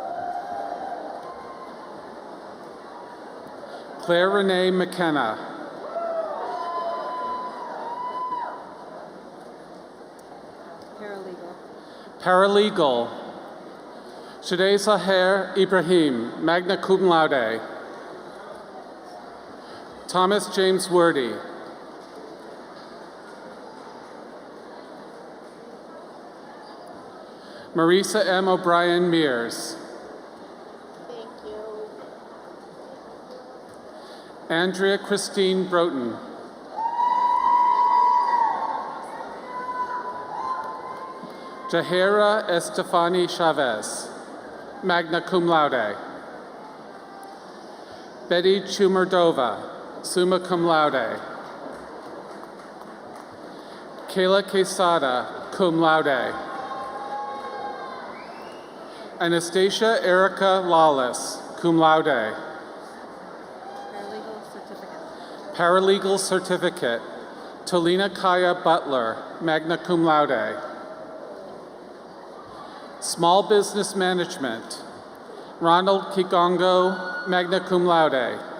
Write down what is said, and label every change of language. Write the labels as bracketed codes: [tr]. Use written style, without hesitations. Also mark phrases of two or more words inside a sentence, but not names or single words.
[en] Claire Renee McKenna. Paralegal. Shadeh Saher Ibrahim, [la] magna cum laude. [en] Thomas James Wordy. Marisa M. O'Brien Mears. Thank you. Andrea Christine Broughton. Jahera Estefani Chavez, [la] magna cum laude. [en] Betty Chumerdova, [la] summa cum laude. [en] Kayla Quesada, [la] cum laude. [en] Anastasia Erica Lawless, [la] cum laude. [en] Paralegal certificate. Tolina Kaya Butler, [la] magna cum laude. [en] Small Business Management. Ronald Kigongo, [la] magna cum laude.